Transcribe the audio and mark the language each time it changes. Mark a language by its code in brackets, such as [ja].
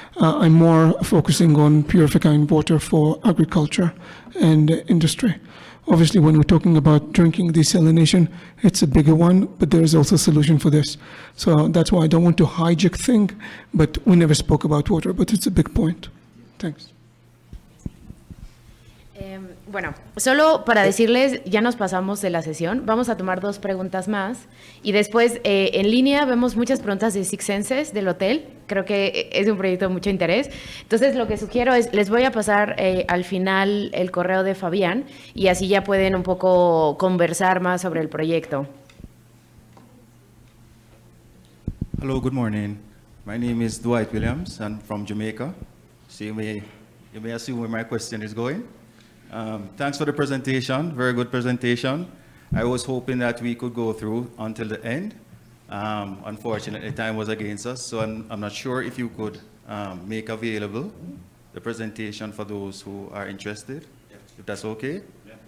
[en] I'm more focusing on purifying water for agriculture and industry. Obviously, when we're talking about drinking desalination, it's a bigger one, but there is also a solution for this. So that's why I don't want to hijack thing, but we never spoke about water, but it's a big point. Thanks. [es] Bueno, solo para decirles, ya nos pasamos de la sesión, vamos a tomar 2 preguntas más y después en línea vemos muchas preguntas de Six Senses del hotel, creo que es un proyecto de mucho interés. Entonces lo que sugiero es, les voy a pasar al final el correo de Fabián y así ya pueden un poco conversar más sobre el proyecto. [en] Hello, good morning. My name is Dwight Williams. I'm from Jamaica. So you may assume where my question is going. Thanks for the presentation, very good presentation. I was hoping that we could go through until the end. Unfortunately, time was against us, so I'm not sure if you could make available the presentation for those who are interested, if that's okay. Yeah.